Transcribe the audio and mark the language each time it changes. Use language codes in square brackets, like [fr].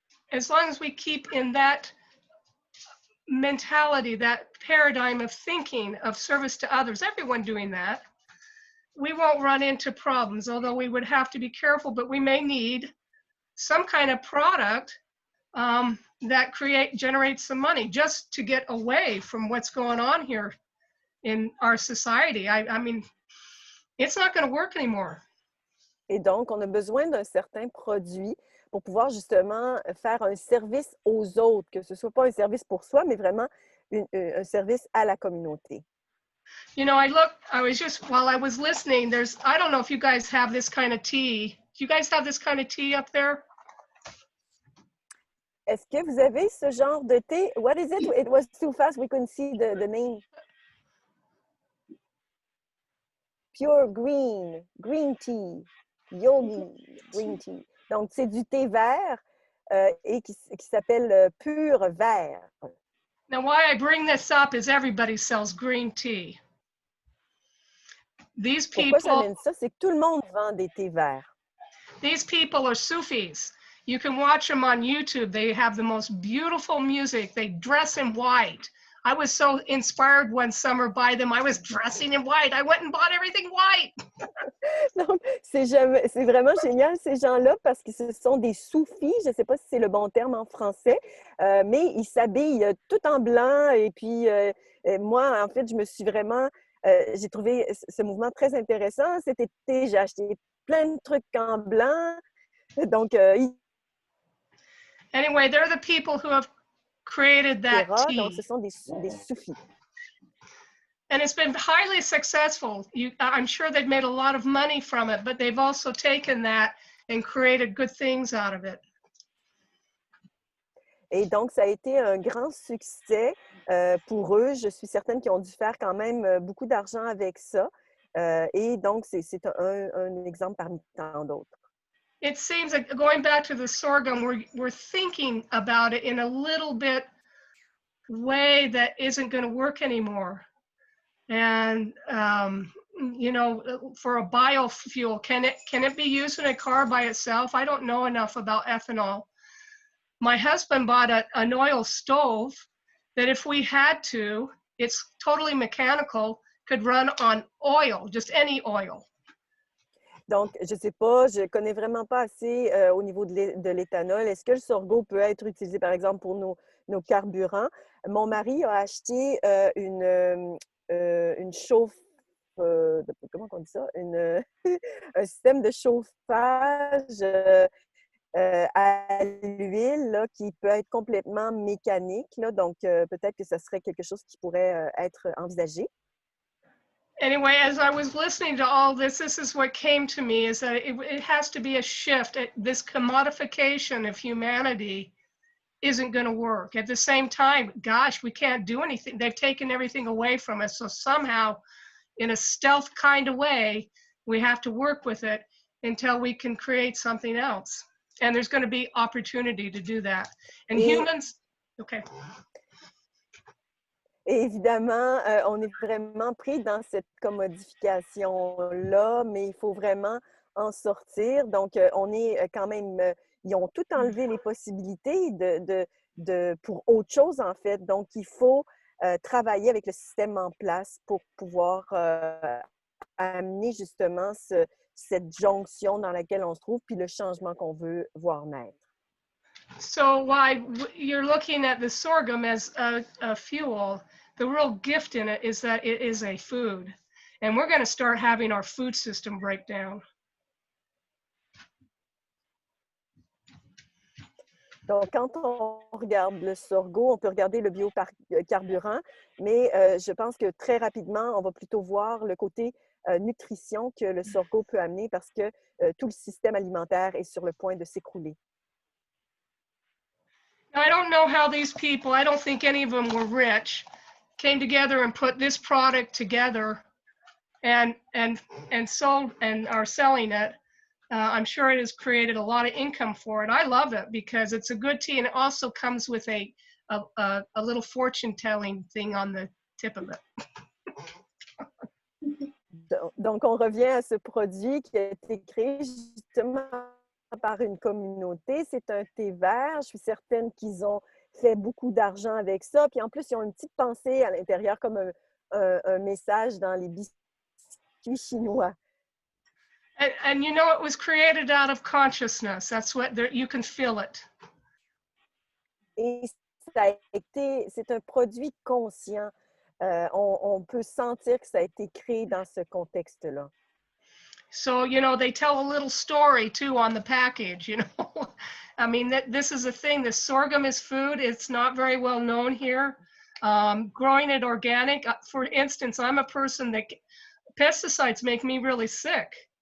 [en] as long as we keep in that mentality, that paradigm of thinking of service to others, everyone doing that, we won't run into problems, although we would have to be careful, but we may need some kind of product that generates some money just to get away from what's going on here in our society. I mean, it's not going to work anymore. [fr] Et donc, on a besoin d'un certain produit pour pouvoir justement faire un service aux autres, que ce ne soit pas un service pour soi, mais vraiment un service à la communauté. [en] You know, while I was listening, I don't know if you guys have this kind of tea. Do you guys have this kind of tea up there? [fr] Est-ce que vous avez ce genre de thé? [en] What is it? It was too fast. We couldn't see the name. Pure green tea, yogi green tea. [fr] Donc, c'est du thé vert et qui s'appelle pur vert. [en] Now, why I bring this up is everybody sells green tea. These people, [fr] pourquoi j'amène ça? C'est que tout le monde vend des thés verts. [en] These people are Sufis. You can watch them on YouTube. They have the most beautiful music. They dress in white. I was so inspired one summer by them. I was dressing in white. I went and bought everything white. [fr] Donc, c'est vraiment génial, ces gens-là, parce que ce sont des soufis. Je ne sais pas si c'est le bon terme en français, mais ils s'habillent tout en blanc. Et puis, moi, en fait, je me suis vraiment... j'ai trouvé ce mouvement très intéressant. Cet été, j'ai acheté plein de trucs en blanc. Donc, [en] anyway, they're the people who have created that tea. [fr] Donc, ce sont des soufis. [en] And it's been highly successful. I'm sure they've made a lot of money from it, but they've also taken that and created good things out of it. [fr] Et donc, ça a été un grand succès pour eux. Je suis certaine qu'ils ont dû faire quand même beaucoup d'argent avec ça. Et donc, c'est un exemple parmi tant d'autres. [en] It seems like, going back to the sorghum, we're thinking about it in a little bit way that isn't going to work anymore. And you know, for a biofuel. Can it be used in a car by itself? I don't know enough about ethanol. My husband bought an oil stove that if we had to, it's totally mechanical, could run on oil, just any oil. [fr] Donc, je ne sais pas, je ne connais vraiment pas assez au niveau de l'éthanol. Est-ce que le sorgho peut être utilisé, par exemple, pour nos carburants? Mon mari a acheté une chauffe, comment on dit ça? Un système de chauffage à l'huile là, qui peut être complètement mécanique. Là, donc, peut-être que ce serait quelque chose qui pourrait être envisagé. [en] Anyway, as I was listening to all this is what came to me, is that it has to be a shift. This commodification of humanity isn't going to work. At the same time, gosh, we can't do anything. They've taken everything away from us. So somehow, in a stealth kind of way, we have to work with it until we can create something else. And there's going to be opportunity to do that. And humans, okay. [fr] Et évidemment, on est vraiment pris dans cette commodification-là, mais il faut vraiment en sortir. Donc, on est quand même, ils ont tout enlevé les possibilités pour autre chose, en fait. Donc, il faut travailler avec le système en place pour pouvoir amener justement cette jonction dans laquelle on se trouve, puis le changement qu'on veut voir naître. [en] So why you're looking at the sorghum as a fuel, the real gift in it is that it is a food. And we're going to start having our food system break down. [fr] Donc, quand on regarde le sorgho, on peut regarder le biocarburant, mais je pense que très rapidement, on va plutôt voir le côté nutrition que le sorgho peut amener parce que tout le système alimentaire est sur le point de s'écrouler. [en] I don't know how these people, I don't think any of them were rich, came together and put this product together and sold and are selling it. I'm sure it has created a lot of income for it. I love it because it's a good tea and it also comes with a little fortune telling thing on the tip of it. [fr] Donc, on revient à ce produit qui a été créé justement par une communauté. C'est un thé vert. Je suis certaine qu'ils ont fait beaucoup d'argent avec ça. Puis en plus, ils ont une petite pensée à l'intérieur comme un message dans les biscuits chinois. [en] And you know, it was created out of consciousness. That's what you can feel it. [fr] Et c'est un produit conscient. On peut sentir que ça a été créé dans ce contexte-là. [en] So, you know, they tell a little story too on the package, you know. I mean, this is a thing. The sorghum is food. It's not very well known here. Growing it organic, for instance, I'm a person that pesticides make me really sick.